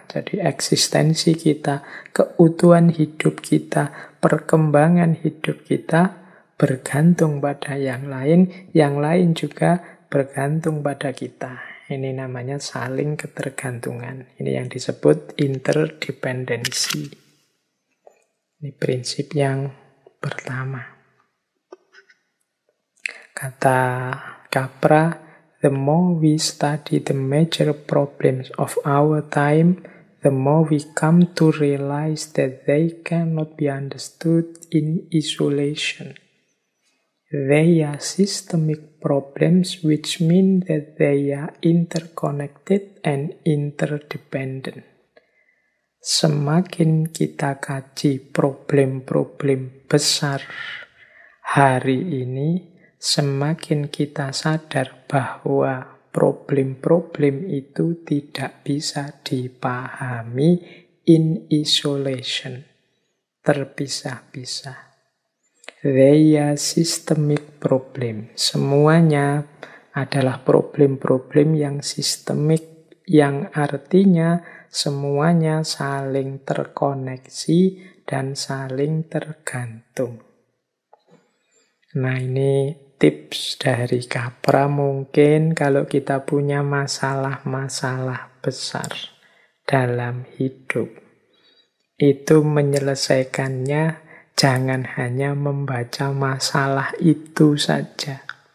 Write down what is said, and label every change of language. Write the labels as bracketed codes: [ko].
[id] Jadi eksistensi kita, keutuhan hidup kita, perkembangan hidup kita bergantung pada yang lain juga bergantung pada kita. Ini namanya saling ketergantungan. Ini yang disebut interdependensi. Ini prinsip yang pertama. Kata Capra, [en] the more we study the major problems of our time, the more we come to realize that they cannot be understood in isolation. They are systemic problems, which mean that they are interconnected and interdependent. [id] Semakin kita kaji problem-problem besar hari ini, semakin kita sadar bahwa problem-problem itu tidak bisa dipahami [en] in isolation, [id] terpisah-pisah. [en] They are systemic problem. [id] Semuanya adalah problem-problem yang sistemik, yang artinya semuanya saling terkoneksi dan saling tergantung. Nah, ini tips dari Capra. Mungkin kalau kita punya masalah-masalah besar dalam hidup, itu menyelesaikannya jangan hanya membaca masalah itu saja.